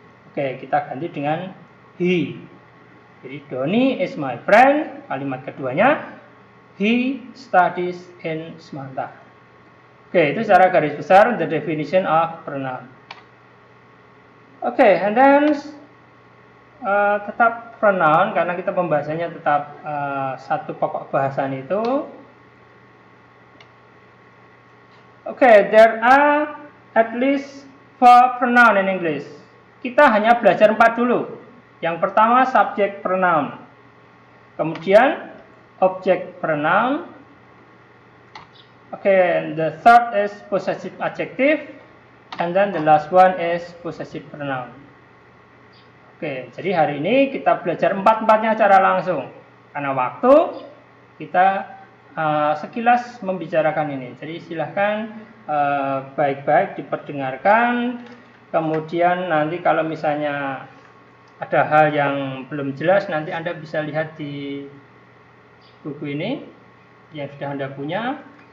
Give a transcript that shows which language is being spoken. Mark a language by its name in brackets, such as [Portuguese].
[English] Oke, [Indonesian] kita ganti dengan [English] he. Jadi Donny is my friend, [Indonesian] kalimat keduanya [English] he studies in Smanta. [Indonesian] Oke, itu secara garis besar [English] the definition of pronoun. [Indonesian] Oke, [English] and then [Indonesian] tetap pronoun karena kita pembahasannya tetap satu pokok bahasan itu. [English] Oke, there are at least 4 pronoun in English. [Indonesian] Kita hanya belajar 4 dulu. Yang pertama subject pronoun. Kemudian object pronoun. [English] Okay, the third is possessive adjective, and then the last one is possessive pronoun. [Indonesian] Oke, jadi hari ini kita belajar 4-empatnya secara langsung. Karena waktu kita sekilas membicarakan ini. Jadi silahkan baik-baik diperdengarkan. Kemudian nanti kalau misalnya ada hal yang belum jelas, nanti Anda bisa lihat di buku ini yang sudah Anda punya.